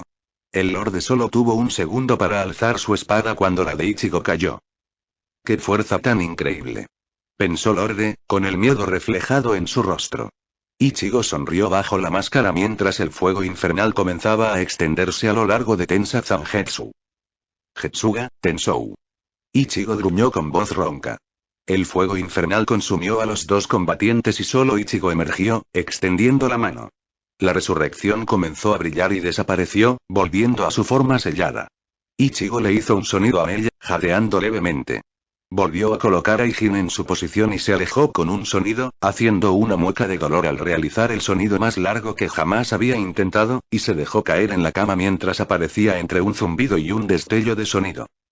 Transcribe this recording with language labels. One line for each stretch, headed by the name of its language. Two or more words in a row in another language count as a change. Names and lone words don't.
Spanish: El Lorde solo tuvo un segundo para alzar su espada cuando la de Ichigo cayó. ¡Qué fuerza tan increíble! Pensó Lorde, con el miedo reflejado en su rostro. Ichigo sonrió bajo la máscara mientras el fuego infernal comenzaba a extenderse a lo largo de Tensa Zangetsu. Getsuga, Tensou. Ichigo gruñó con voz ronca. El fuego infernal consumió a los 2 combatientes y solo Ichigo emergió, extendiendo la mano. La resurrección comenzó a brillar y desapareció, volviendo a su forma sellada. Ichigo le hizo un sonido a ella, jadeando levemente. Volvió a colocar a Ijin en su posición y se alejó con un sonido, haciendo una mueca de dolor al realizar el sonido más largo que jamás había intentado, y se dejó caer en la cama mientras aparecía entre un zumbido y un destello de sonido.